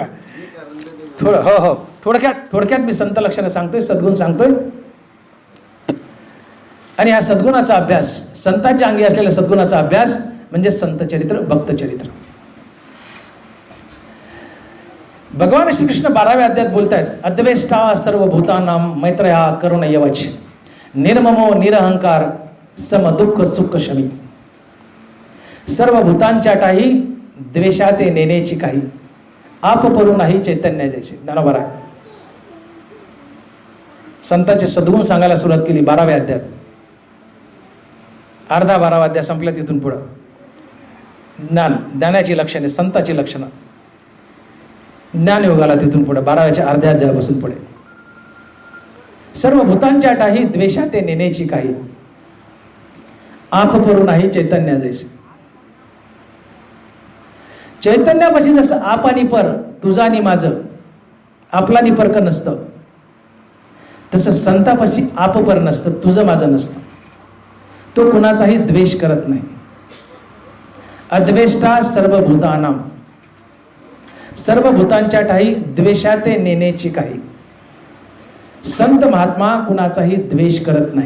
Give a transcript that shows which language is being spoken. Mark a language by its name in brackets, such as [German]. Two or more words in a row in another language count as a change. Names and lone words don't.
[Marathi] थोडं हो थोडक्यात मी संत लक्षणं सांगतोय, सद्गुण सांगतोय. आणि हा सद्गुणाचा अभ्यास, संतांच्या अंगी असलेल्या सद्गुणाचा अभ्यास म्हणजे संत चरित्र, भक्त चरित्र. भगवान श्रीकृष्ण 12व्या अध्यायात बोलतायत, [Sanskrit] अद्वेष्टा सर्वभूतानां मैत्रया करुण यवच, निर्ममो निरहंकार सम दुःख सुख शमी. [Marathi] सर्व भूतांच्या टाही द्वेषाते नेण्याची काही, आप परू नाही चैतन्य जैसे. ज्ञानोबा संतांचे सद्गुण सांगायला सुरुवात केली 12व्या अध्यायात. अर्धा 12वा अध्याय संपला, तिथून पुढं ज्ञानाची लक्षणे, संताची लक्षणं, ज्ञानयोगाला तिथून पुढे 12व्या अर्ध्या अध्यायापासून पुढे. सर्व भूतांच्या टाही द्वेषाते नेण्याची काही, आप परू नाही चैतन्य जैसे. चैतन्यापाशी जसं आप आणि पर, तुझा आणि माझं, आपला आणि परक नसतं, तसं संतापाशी आप पर नसतं, तुझं माझं नसतं. तो कुणाचाही द्वेष करत नाही. [Sanskrit] अद्वेष्टा सर्व भूतानां, [Marathi] सर्व भूतांच्या ठाई द्वेषाते नेण्याची काही. संत महात्मा कुणाचाही द्वेष करत नाही.